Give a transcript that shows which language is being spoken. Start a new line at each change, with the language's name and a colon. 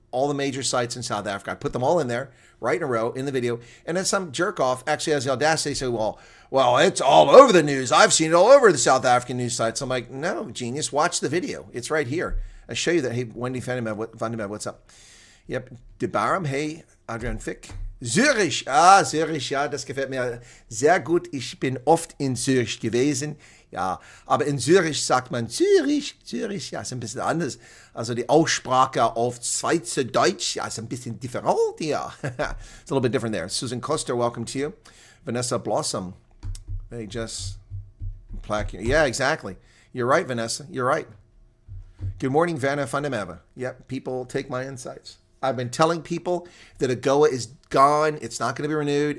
English: all the major sites in South Africa. I put them all in there, right in a row, in the video. And then some jerk off actually has the audacity to say, well, it's all over the news. I've seen it all over the South African news sites. I'm like, no, genius, watch the video. It's right here. I show you that. Hey, Wendy Vandenberg, what's up? Yep, De Barum, hey, Adrian Fick.
German: Zürich, Zürich, ja, das gefällt mir sehr gut. Ich bin oft in Zürich gewesen. Ja, aber in Zürich sagt man Zürich, ja, ist ein bisschen anders. Also die Aussprache auf Schweizerdeutsch, ja, ist ein bisschen different, ja.
English: It's a little bit different there. Susan Koster, welcome to you. Vanessa Blossom, hey, just plaque. Yeah, exactly. You're right, Vanessa, you're right. Good morning, Vanna Fundamava. Yep, people take my insights. I've been telling people that AGOA is gone. It's not going to be renewed.